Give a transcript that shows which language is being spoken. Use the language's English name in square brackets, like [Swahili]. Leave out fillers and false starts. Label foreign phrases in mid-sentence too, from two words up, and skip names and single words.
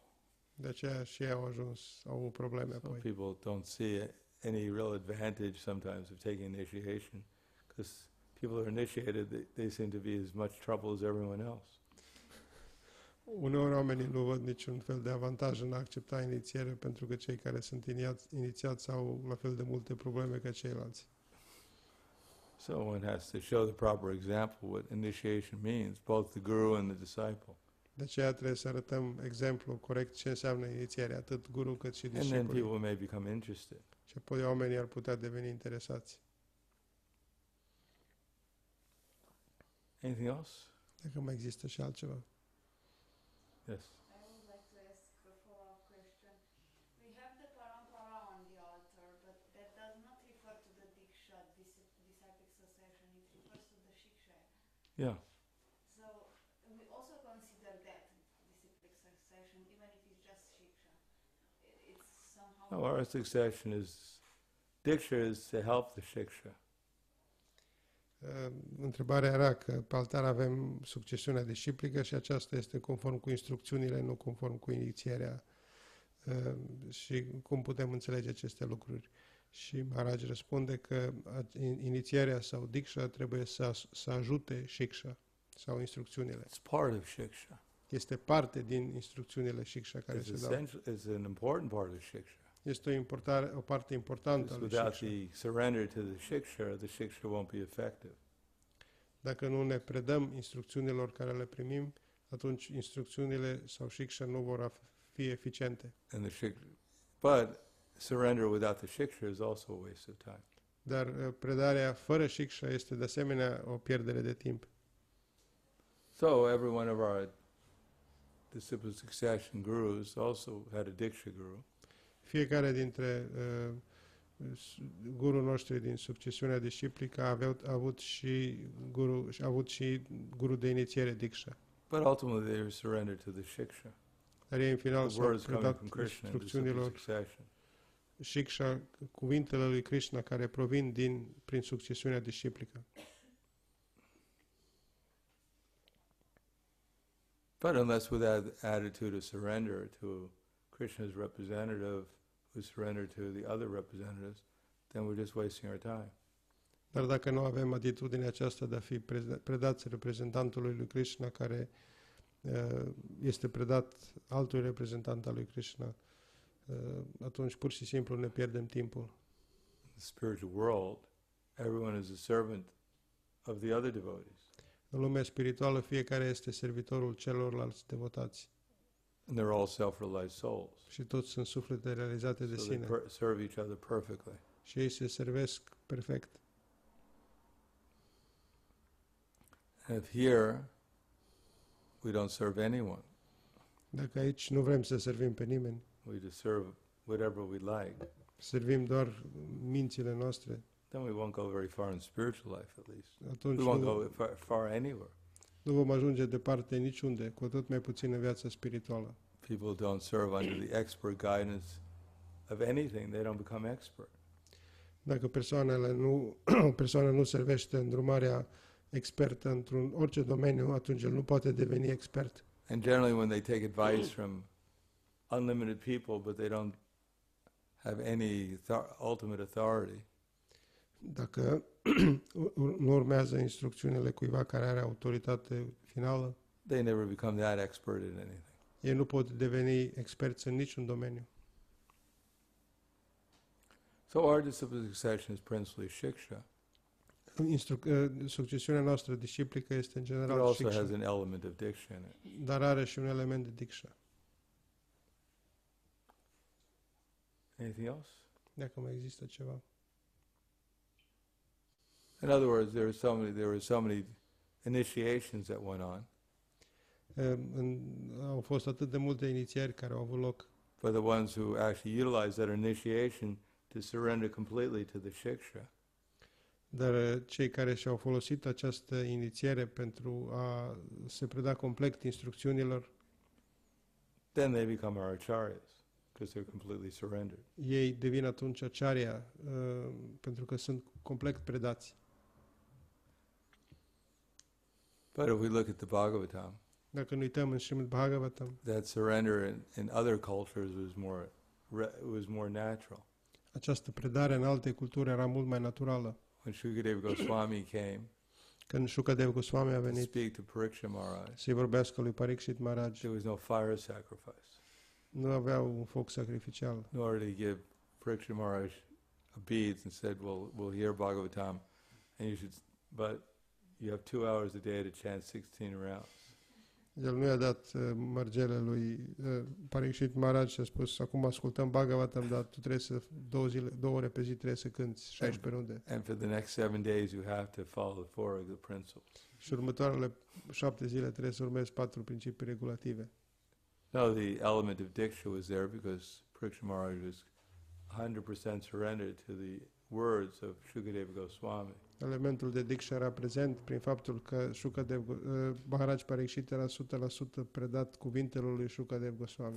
[Romanian] De aceea și ei au avut probleme [English] Some [Romanian] apoi. [English] people don't see any real advantage sometimes of taking initiation, because people who are initiated, they seem to be as much trouble as everyone else. [Romanian] Uneori oamenii nu văd niciun fel de avantaj în a accepta inițiere, pentru că cei care sunt inițiați au la fel de multe probleme ca ceilalți. [English] So one has to show the proper example what initiation means, both the guru and the disciple. [Romanian] De aceea trebuie să arătăm exemplu corect ce înseamnă inițiere, atât guru cât și [English] And then [Romanian] discipoli. [English] people may become interested. [Romanian] Și apoi oamenii ar putea deveni interesați. [English] Anything else? [Romanian] Dacă mai există și altceva. [English] Yes. I would like to ask a follow-up question. We have the parampara on the altar, but that does not refer to the diksha, disciplic succession. It refers to the shiksha. Yeah. So we also consider that disciplic succession, even if it's just shiksha. It's somehow. No, our succession is, diksha is to help the shiksha. [Romanian] Întrebarea era că pe altar avem succesiunea disciplică și aceasta este conform cu instrucțiunile, nu conform cu inițierea. Și cum putem înțelege aceste lucruri? Și Maharaj răspunde că inițierea sau diksha trebuie să ajute shiksha sau instrucțiunile. [English] It's part of shiksha. [Romanian] Este parte din instrucțiunile shiksha care [English] It's [Romanian] se dau. [English] essential. It's an important part of shiksha. [Romanian] Este o parte importantă a [English] Because [Romanian] lui [English] without [Romanian] shiksha. [English] the surrender to the shiksha won't be effective. [Romanian] Dacă nu ne predăm instrucțiunilor care le primim, atunci instrucțiunile sau shiksha nu vor fi eficiente. [English] And the shiksha, but surrender without the shiksha is also a waste of time. [Romanian] Dar predarea fără shiksha este de asemenea o pierdere de timp. [English] So every one of our disciple succession gurus also had a diksha guru. [Romanian] Fiecare dintre gurul noștri din succesiunea disciplică a avut și guru de inițiere diksha. [English] But ultimately they were surrendered to the shiksha. [Romanian] Dar ei în final [English] The [Romanian] s-au [English] words coming [Romanian] predat [English] from Krishna in disciple [Romanian] instrucțiunilor [English] succession. [Romanian] shiksha, cuvintele lui Krishna care provin prin succesiunea disciplică. [English] But unless with that attitude of surrender to Krishna's representative who surrendered to the other representatives, then we're just wasting our time. [Romanian] Dar dacă nu avem atitudinea aceasta de a fi predați reprezentantului lui Krishna, care este predat altui reprezentant al lui Krishna, atunci pur și simplu ne pierdem timpul. [English] In the spiritual world, everyone is a servant of the other devotees. [Romanian] În lumea spirituală, fiecare este servitorul celorlalți devotați [English] And they're all self-realized souls. [Romanian] și toți sunt suflete realizate de [English] So they [Romanian] sine [English] serve each other perfectly. [Romanian] și ei se servesc perfect. [English] And if here we don't serve anyone, [Romanian] Dacă aici nu vrem să servim pe nimeni, [English] we just serve whatever we like, [Romanian] servim doar mințile noastre, [English] then we won't go very far in spiritual life, at least. [Romanian] atunci [English] We won't go far anywhere. [Romanian] nu vom ajunge departe niciunde, cu atât mai puțin în viața spirituală. [English] People don't serve under the expert guidance of anything, they don't become expert. [Romanian] Dacă o persoană nu servește îndrumarea expertă într-un orice domeniu, atunci el nu poate deveni expert. [English] And generally when they take advice from unlimited people, but they don't have any ultimate authority, [Romanian] Dacă nu urmează instrucțiunile cuiva care are autoritate finală, [English] they never become that expert in anything. [Romanian] ei nu pot deveni experți în niciun domeniu. [English] So our disciple succession is principally shiksha. [Romanian] Succesiunea noastră disciplică este în [English] It [Romanian] general [English] also has [Romanian] shiksha, [English] an element of diksha in it. [Romanian] dar are și un element de diksha. [English] Anything else? [Romanian] Dacă mai există ceva. [English] In other words, there were so many initiations that went on, [Romanian] Au fost atât de multe inițiări care au avut loc, [English] but the ones who actually utilized that initiation to surrender completely to the shiksha, [Romanian] Dar cei care și-au folosit această inițiere pentru a se preda complet instrucțiunilor, [English] then they become our acharyas because they're completely surrendered. [Romanian] ei devin atunci acharya pentru că sunt complet predați. [English] But if we look at the Bhagavatam, [Romanian] Dacă ne uităm în Srimad Bhagavatam, [English] that surrender in other cultures was more natural. [Romanian] această predare în alte culturi era mult mai naturală. [English] When Shukadeva Goswami came [Romanian] Când Shukadev Goswami a [English] to [Romanian] venit [English] speak to Pariksha Maharaj, [Romanian] să-i vorbească lui Parikshit Maharaj, [English] there was no fire sacrifice, [Romanian] nu aveau un foc sacrificial. [English] nor did he give Pariksha Maharaj a beads and said, "We'll hear Bhagavatam, and but you have 2 hours a day to chant 16 rounds." [Romanian] El nu i-a dat mărgele lui Parikshit Maharaj și a spus, acum ascultăm Bhagavatam, dar tu trebuie să 2 ore pe zi trebuie să cânti 16 runde. [English] And for the next 7 days, you have to follow the 4 of the principles. [Romanian] Și următoarele 7 zile trebuie să urmezi 4 principii regulative. [English] No, the element of Diksha was there because Pariksha Maharaj was 100% surrendered to the words of Shukadeva Goswami. [Romanian] Elementul de Diksha era prezent prin faptul că Shukadev, Maharaj Parikshit era 100% predat cuvintelor lui Shukadev Goswami.